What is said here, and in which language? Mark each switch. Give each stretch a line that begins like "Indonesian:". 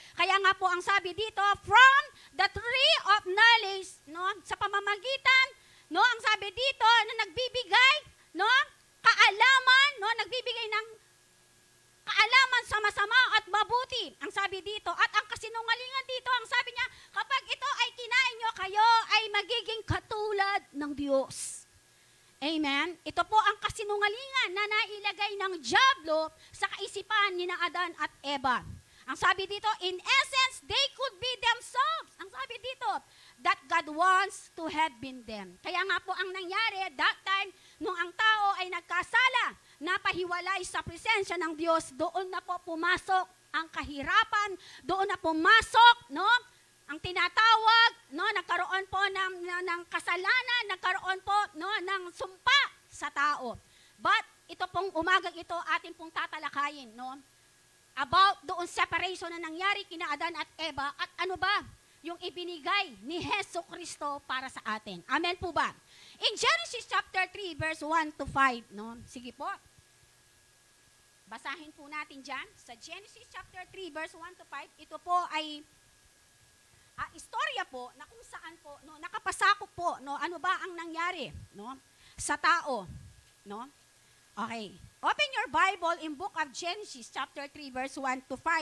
Filipino: Kaya nga po ang sabi dito, from the tree of knowledge, no, sa pamamagitan, no, ang sabi dito na nagbibigay, no, kaalaman, no, nagbibigay ng kaalaman sa masama at mabuti. Ang sabi dito, at ang kasinungalingan dito, ang sabi niya, kapag ito ay kinain nyo, kayo ay magiging katulad ng Diyos. Amen? Ito po ang kasinungalingan na nailagay ng dyablo sa kaisipan ni Adan at Eva. Ang sabi dito,
English: in essence, they could be themselves.
Filipino: Ang sabi dito,
English: that God wants to have been them.
Filipino: Kaya nga po ang nangyari,
English: that time,
Filipino: nung ang tao ay nagkasala, napahiwalay sa presensya ng Diyos, doon na po pumasok ang kahirapan, doon na pumasok, no, ang tinatawag, no, nagkaroon po ng kasalanan, nagkaroon po, no, ng sumpa sa tao. But ito pong umagang ito atin pong tatalakayin, no, about doon separation na nangyari kina Adan at Eva, at ano ba yung ibinigay ni Hesus Kristo para sa atin. Amen po ba?
English: In Genesis chapter 3 verse 1 to 5, no?
Filipino: Sige po. Basahin po natin diyan sa Genesis chapter 3 verse 1 to 5. Ito po ay istorya po na kung saan po, no, nakapasakop po, no, ano ba ang nangyari, no, sa tao, no? Okay.
English: Open your Bible in book of Genesis chapter 3 verse 1 to 5.